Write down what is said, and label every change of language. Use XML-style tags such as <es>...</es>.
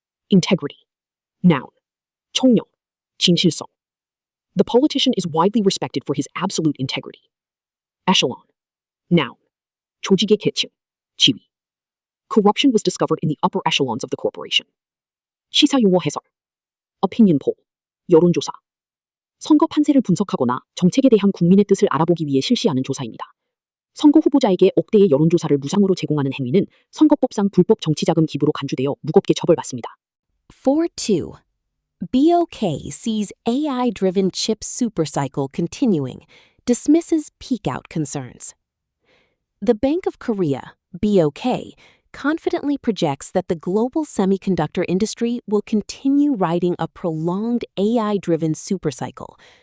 <en>Integrity. Noun.</en> <ko>총명. 진실성.</ko> <en>The politician is widely respected for his absolute integrity. Echelon. Noun.</en> <ko>조직의 계층. 지위.</ko> <en>Corruption was discovered in the upper echelons of the corporation.</en> <ko>시사용어 해설. Opinion poll. 여론조사. 선거 판세를 분석하거나 정책에 대한 국민의 뜻을 알아보기 위해 실시하는 조사입니다. 선거 후보자에게 억대의 여론조사를 무상으로 제공하는 행위는 선거법상 불법 정치자금 기부로 간주되어 무겁게 처벌받습니다. 4.2.</ko> <en>BOK sees AI-driven chip supercycle continuing, dismisses peak-out concerns. The Bank of Korea, BOK, confidently projects that the global semiconductor industry will continue riding a prolonged AI-driven supercycle.</en>